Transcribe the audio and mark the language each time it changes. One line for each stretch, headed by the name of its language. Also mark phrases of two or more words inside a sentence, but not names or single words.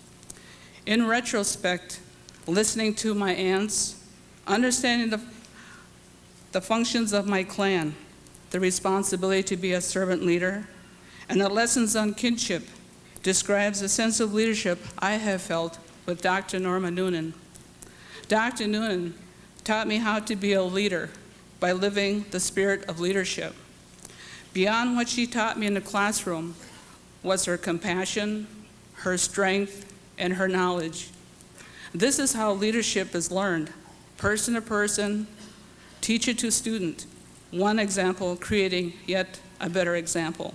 English: In retrospect, listening to my aunts, understanding the functions of my clan, the responsibility to be a servant leader, and the lessons on kinship describes the sense of leadership I have felt with Dr. Norma Noonan. Dr. Noonan taught me how to be a leader by living the spirit of leadership. Beyond what she taught me in the classroom was her compassion, her strength, and her knowledge. This is how leadership is learned, person to person, teacher to student, one example creating yet a better example.